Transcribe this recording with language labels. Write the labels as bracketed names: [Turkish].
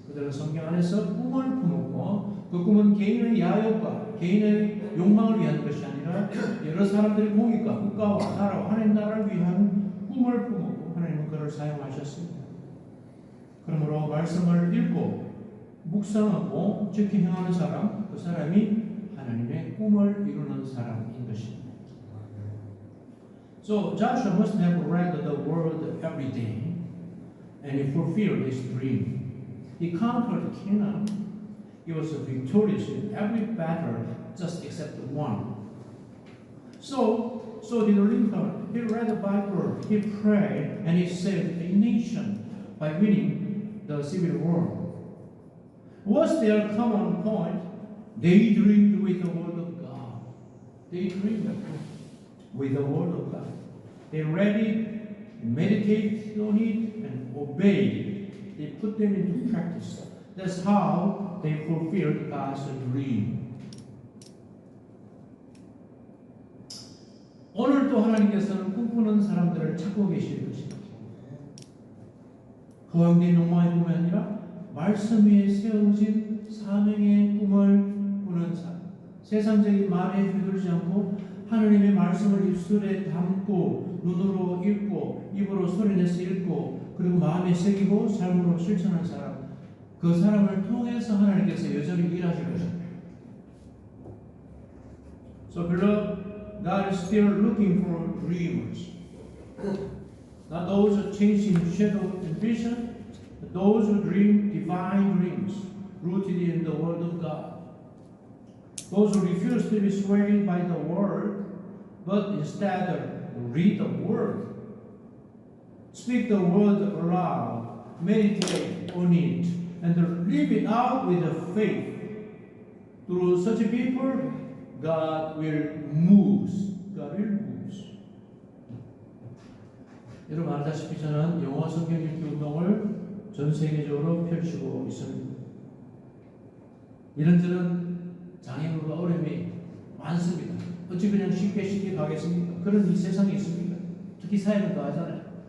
[Korean] 그들은 성경 안에서 꿈을 품었고 그 꿈은 개인의 야욕과 개인의 욕망을 위한 것이 아니라 여러 사람들의 공익과 국가와 나라와 하나님 나라를 위한 꿈을 품었고 하나님은 그를 사용하셨습니다. 그러므로 말씀을 읽고 묵상하고 지켜 행하는 사람, 그 사람이 하나님의 꿈을 이루는 사람인 것입니다. [English] So Joshua must have read the word every day, and he fulfilled his dream. He conquered Canaan. He was victorious in every battle, just except one. So did Lincoln. He read the Bible, he prayed, and he saved a nation by winning the Civil War. Was their common point? They dreamed with the Word of God. They dreamed with the Word of God. They read it, meditated on it, and obeyed it. They put them into practice. That's how they fulfilled God's dream. [Korean] 오늘도 하나님께서는 꿈꾸는 사람들을 찾고 계실 것입니다. 허황된 욕망의 꿈이 아니라 말씀 위에 세워진 사명의 꿈을 꾸는 사람. 세상적인 말에 휘둘리지 않고 하나님의 말씀을 입술에 담고 눈으로 읽고 입으로 소리내서 읽고 그리고 마음에 새기고 삶으로 실천하는 사람. 그 사람을 통해서 하나님께서 여전히 일하실 것입니다. [English] So beloved, God is still looking for dreamers. Not those who chase in shadow and vision, but those who dream divine dreams rooted in the Word of God. Those who refuse to be swayed by the Word, but instead read the Word, speak the Word aloud, meditate on it, and live it out with faith. Through such people, God will move. God will move. [Korean] 여러분 알다시피 저는 영어 성경 읽기 운동을 전 세계적으로 펼치고 있습니다. 이런저런 장애물과 어려움이 많습니다. 어찌 그냥 쉽게 가겠습니까? 그런 이 세상에 있습니까? 특히 사회는 더 하잖아요.